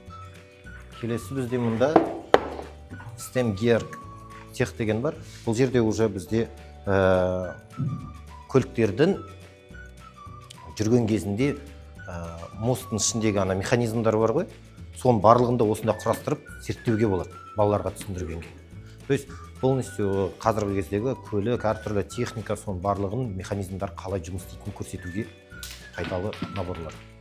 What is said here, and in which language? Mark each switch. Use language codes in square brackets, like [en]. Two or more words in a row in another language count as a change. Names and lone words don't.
[kk] Келесі бізде мұнда STEM Gear тех деген бар. Бұл жерде уже бізде көліктердің жүрген кезінде мосттың ішіндегі ана механизмдар бар ғой, соның барлығында осында құрастырып зерттеуге болады, балаларға түсіндіргенге. [ru] То есть полностью [kk] қазіргі кездегі көлік, әртүрлі техника, соның барлығын механизмдар қалай жұмыс істейтінін көрсетуге пайдалы наборлар.